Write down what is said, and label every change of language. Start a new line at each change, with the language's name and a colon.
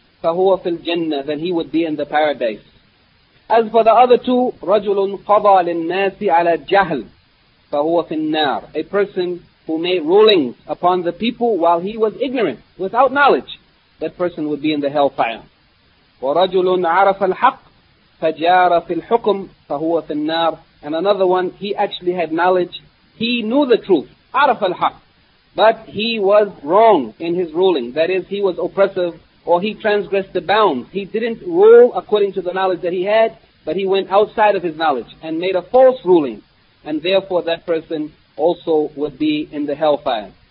Arabic: فَهُوَ فِي الْجَنَّةِ,
English: then he would be in the paradise. As for the other two,
Arabic: رَجُلٌ قَضَى لِلنَّاسِ عَلَى الْجَهْلِ, فَهُوَ فِي النَّارِ
English: A person who made rulings upon the people while he was ignorant, without knowledge, that person would be in the hellfire.
Arabic: وَرَجُلٌ عَرَفَ الْحَقِّ فَجَارَ فِي الْحُكُمِ فَهُوَ فِي النَّارِ
English: And another one, he actually had knowledge. He knew the truth.
Arabic: عَرَفَ الْحَقِّ
English: But he was wrong in his ruling. That is, he was oppressive or he transgressed the bounds. He didn't rule according to the knowledge that he had, but he went outside of his knowledge and made a false ruling. And therefore, that person also would be in the hellfire.